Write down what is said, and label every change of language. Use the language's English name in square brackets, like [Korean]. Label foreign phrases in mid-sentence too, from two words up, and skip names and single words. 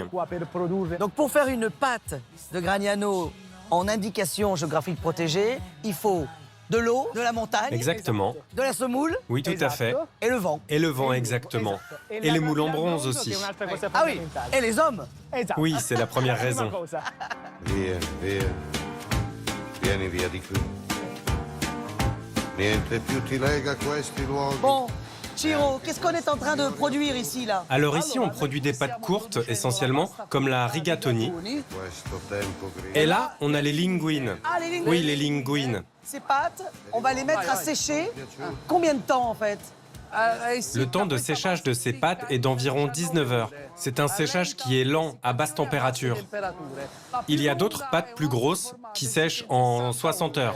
[French] Donc pour faire une pâte de Gragnano en indication géographique protégée, il faut de l'eau, de la montagne, Exactement. de la semoule Oui, tout à fait. et le vent. Et le vent, exactement. Et les moules en bronze aussi. Ah oui, et les hommes. Oui, c'est la première raison. [Italian] Vieni, via. Vieni via di qui. Niente più ti lega a questi luoghi. [French] Bon, Chiro, qu'est-ce qu'on est en train de produire ici, là? Alors ici, on produit des pâtes courtes, essentiellement, comme la rigatoni. [Italian] Questo tempo grigio. [French] Et là, on a les linguines. Ah, les linguines. Oui, les linguines. Ces pâtes, on va les mettre à sécher. Combien de temps, en fait? Le temps de séchage de ces pâtes est d'environ 19 heures. C'est un séchage qui est lent, à basse température. Il y a d'autres pâtes plus grosses qui sèchent en 60 heures.